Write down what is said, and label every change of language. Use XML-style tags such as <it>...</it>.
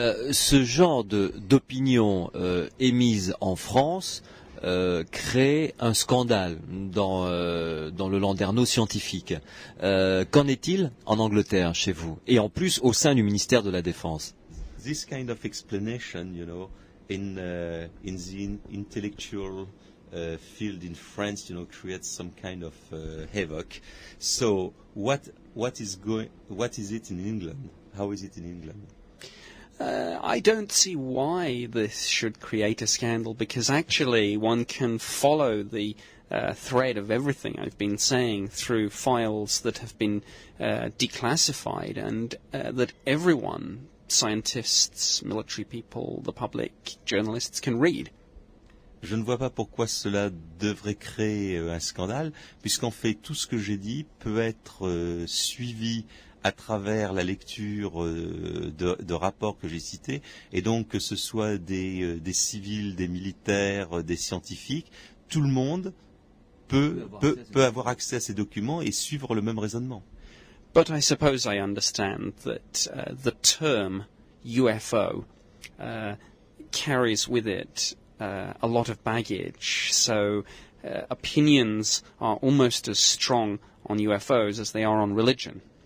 <fr>Ce genre d'opinion émise en France crée un scandale dans le landerneau scientifique. Qu'en est-il en Angleterre, chez vous, et en plus au sein du ministère de la Défense?</fr> <en>This kind of explanation, in the intellectual field in France, creates some kind of havoc. So, what is it in England? How is it in England? I don't see why this should create a scandal, because actually one can follow the thread of everything I've been saying through files that have been declassified, and that everyone, scientists, military people, the public, journalists, can read.</en> <fr>Je ne vois pas pourquoi cela devrait créer un scandale, puisqu'en fait tout ce que j'ai dit peut être suivi à travers la lecture de rapports que j'ai cités, et donc que ce soit des civils, des militaires, des scientifiques, tout le monde peut avoir accès à ces documents et suivre le même raisonnement.</fr> <en>But I suppose I understand that the term UFO carries with it a lot of baggage, so opinions are almost as strong on UFOs as they are on religion.</en>